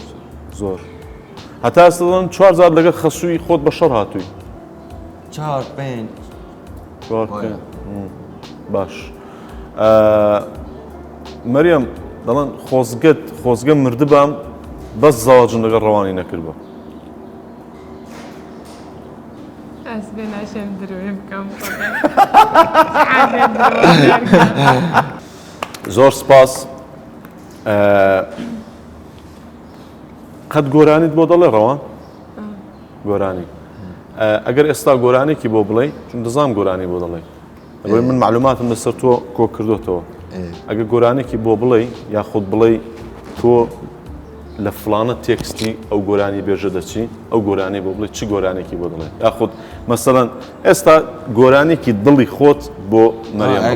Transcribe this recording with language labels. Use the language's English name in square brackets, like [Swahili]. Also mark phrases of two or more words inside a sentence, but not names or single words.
[Central Kurdish] زۆر هەتا ئێستاڵان 4 جار لەگەڵ خەسووی خۆت بە شەڕ هاتووی 4 5 باش مەریەم دەڵێن خۆزگە مردبام بەس زەواجم لەگەڵ ڕەوانی نەکردبە Ez ben aşem duruyorum kampanya. زۆر سپاس قەت گۆرانیت بۆ دەڵێ ڕەوان گۆرانی ئەگەر ئێستا گۆرانێکی بۆ بڵێ چون دەزانم گۆرانی بۆ دەڵێ ئەوەی من معلوماتم لەسەر تۆ کۆ کردوتەوە ئەگەر گۆرانێکی بۆ بڵێ یاخود بڵێ تۆ لە فلانە تێکستی ئەو گۆرانی بێژە دەچی ئەو گۆرانی بۆ بڵێ چی گۆرانێکی بۆ دڵێ یاخود مەسەڵەن ئێستا گۆرانێکی دڵی خۆت بۆ مەریەم بڵێ